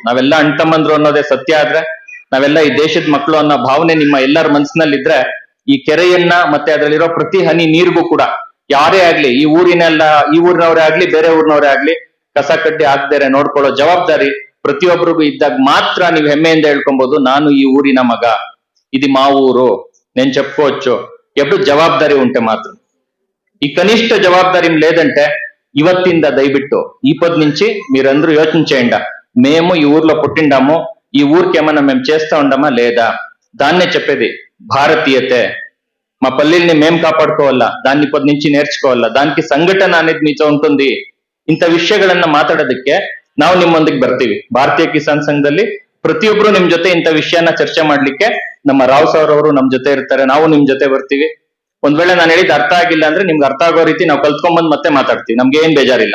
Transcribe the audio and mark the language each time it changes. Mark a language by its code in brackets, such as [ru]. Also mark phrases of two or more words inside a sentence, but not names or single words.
[kn] ನಾವೆಲ್ಲ ಅಣ್ತಮ್ಮಂದ್ರು ಅನ್ನೋದೇ ಸತ್ಯ ಆದ್ರೆ, ನಾವೆಲ್ಲ ಈ ದೇಶದ ಮಕ್ಕಳು ಅನ್ನೋ ಭಾವನೆ ನಿಮ್ಮ ಎಲ್ಲರ ಮನಸ್ಸಿನಲ್ಲಿದ್ರೆ, ಈ ಕೆರೆಯನ್ನ ಮತ್ತೆ ಅದರಲ್ಲಿರೋ ಪ್ರತಿ ಹನಿ ನೀರಿಗೂ ಕೂಡ ಯಾರೇ ಆಗ್ಲಿ, ಈ ಊರಿನವರೇ ಆಗ್ಲಿ, ಬೇರೆ ಊರಿನವರೇ ಆಗ್ಲಿ, ಕಸ ಕಡ್ಡಿ ಹಾಕ್ದೇರೆ ನೋಡ್ಕೊಳ್ಳೋ ಜವಾಬ್ದಾರಿ ಪ್ರತಿಯೊಬ್ಬರಿಗೂ ಇದ್ದಾಗ ಮಾತ್ರ ನೀವು ಹೆಮ್ಮೆಯಿಂದ ಹೇಳ್ಕೊಬಹುದು, ನಾನು ಈ ಊರಿನ ಮಗ, [te] ఇది మా ఊరు, నేను చెప్పుకోవచ్చు. ఎప్పుడు జవాబుదారీ ఉంటే మాత్రం. ఈ కనిష్ట జవాబుదారీ లేదంటే [kn] ಇವತ್ತಿಂದ ದಯಬಿಟ್ಟು [te] ఈ పొద్దు నుంచి మీరందరూ యోచన చేయండి, మేము ఈ ఊర్లో పుట్టిండాము, ఈ ఊరికి ఏమన్నా మేము చేస్తా ఉండమా లేదా? దాన్నే చెప్పేది భారతీయతే. మా పల్లెల్ని మేము కాపాడుకోవాలా, దాన్ని పొద్దు నుంచి నేర్చుకోవాలా, దానికి సంఘటన అనేది మీతో ఉంటుంది. [kn] ಇಂಥ ವಿಷಯಗಳನ್ನ ಮಾತಾಡೋದಕ್ಕೆ ನಾವು ನಿಮ್ಮೊಂದಿಗೆ ಬರ್ತೀವಿ. ಭಾರತೀಯ ಕಿಸಾನ್ ಸಂಘದಲ್ಲಿ ಪ್ರತಿಯೊಬ್ರು ನಿಮ್ ಜೊತೆ ಇಂಥ ವಿಷಯನ ಚರ್ಚೆ ಮಾಡ್ಲಿಕ್ಕೆ ನಮ್ಮ ರಾವ್ ಸರ್ ಅವರು ನಮ್ ಜೊತೆ ಇರ್ತಾರೆ, ನಾವು ನಿಮ್ ಜೊತೆ ಬರ್ತೀವಿ. ಒಂದ್ ವೇಳೆ ನಾನು ಹೇಳಿದ್ ಅರ್ಥ ಆಗಿಲ್ಲ ಅಂದ್ರೆ ನಿಮ್ಗೆ ಅರ್ಥ ಆಗೋ ರೀತಿ ನಾವು ಕಲ್ತ್ಕೊಂಡ್ಬಂದ್ ಮತ್ತೆ ಮಾತಾಡ್ತೀವಿ, ನಮ್ಗೆ ಏನ್ ಬೇಜಾರಿಲ್ಲ.